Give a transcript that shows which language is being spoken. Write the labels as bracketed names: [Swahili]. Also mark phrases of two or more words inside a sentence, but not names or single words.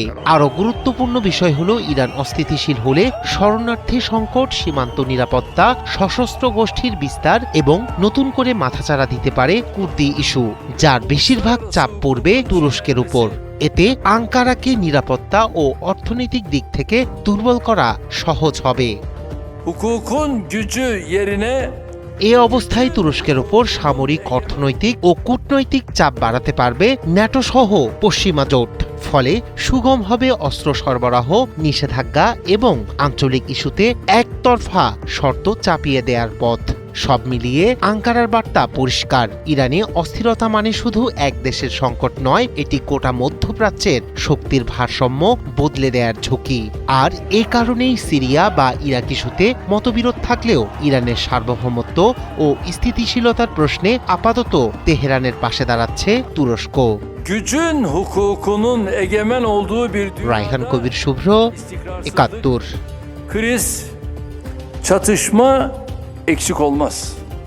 [Bangla] আরও গুরুত্বপূর্ণ বিষয় হলো, ইরান অস্থিতিশীল হলে শরণার্থী সংকট, সীমান্ত নিরাপত্তা, সশস্ত্র গোষ্ঠীর বিস্তার এবং নতুন করে মাথাচাড়া দিতে পারে কুর্দি ইস্যু, যার বেশিরভাগ চাপ পড়বে তুরস্কের উপর। এতে আঙ্কারাকে নিরাপত্তা ও অর্থনৈতিক দিক থেকে দুর্বল করা সহজ হবে। [Turkish] hukukun gücü yerine [Bangla] এ অবস্থায় তুরস্কের ওপর সামরিক, অর্থনৈতিক ও কূটনৈতিক চাপ বাড়াতে পারবে ন্যাটো সহ পশ্চিমা জোট। ফলে সুগম হবে অস্ত্র সরবরাহ, নিষেধাজ্ঞা এবং আঞ্চলিক ইস্যুতে একতরফা শর্ত চাপিয়ে দেওয়ার পথ। সব মিলিয়ে আঙ্কারার বার্তা পরিষ্কার, ইরানে অস্থিরতা মানে শুধু এক দেশের সংকট নয়, এটি গোটা মধ্যপ্রাচ্যের শক্তির ভারসাম্য বদলে দেওয়ার ঝুঁকি। আর এ কারণেই সিরিয়া বা ইরাক ইস্যুতে মতবিরোধ থাকলেও ইরানের সার্বভৌমত্ব ও স্থিতিশীলতার প্রশ্নে আপাতত তেহরানের পাশে দাঁড়াচ্ছে তুরস্ক। [Turkish] gücün hukukunun egemen olduğu bir [Bangla] রায়হান কবির শুভ্র, 71। [Turkish] kriz, çatışma eksik olmaz.